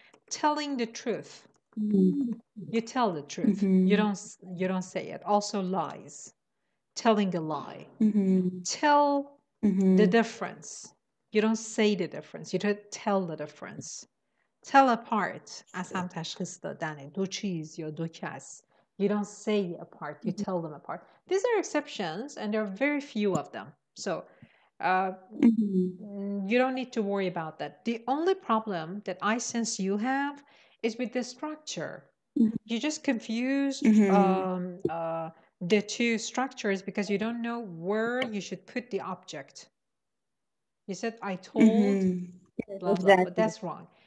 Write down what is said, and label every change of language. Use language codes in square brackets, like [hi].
[en] Telling the truth. You tell the truth. You don't say it. Also lies. Telling a lie. Tell the difference. You don't say the difference. You don't tell the difference. Tell apart. [fa] از هم تشخیص دادن دو چیز یا دو کس. [en] You don't say apart, you tell them apart. These are exceptions, and there are very few of them. So you don't need to worry about that. The only problem that I sense you have is with the structure. You just confused the two structures because you don't know where you should put the object. You said, I told, blah, blah, but that's wrong.